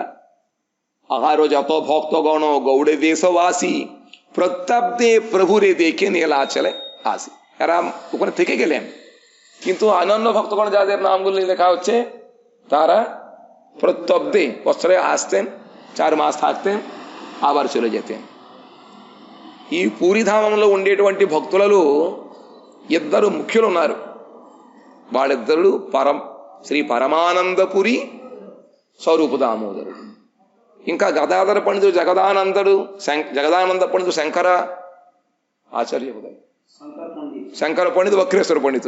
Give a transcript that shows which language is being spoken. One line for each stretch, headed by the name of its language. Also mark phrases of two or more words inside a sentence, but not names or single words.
Bangla: আরো যত ভক্তগণ গৌড়ে দেশবাসী, প্রত্যব্দে প্রভুরে দেখে নীলাচলে আসি। এরা ওখানে থেকে গেলেন, কিন্তু অন্যান্য ভক্তগণ যাদের নামগুলি লেখা হচ্ছে তারা প্রত্যব্দে বছরে আসতেন, 4 মাস থাকতেন, আবার চলে যেতেন।
Telugu: ఈ పూరిధామంలో ఉండేటువంటి భక్తులలో ఇద్దరు ముఖ్యులు ఉన్నారు. వాళ్ళిద్దరు శ్రీ పరమానందపురి, స్వరూప దామోదరుడు. ఇంకా గదాధర పండితుడు జగదానంద పండితుడు శంకర ఆచార్య, శంకర పండితుడు వక్రేశ్వర పండితుడు.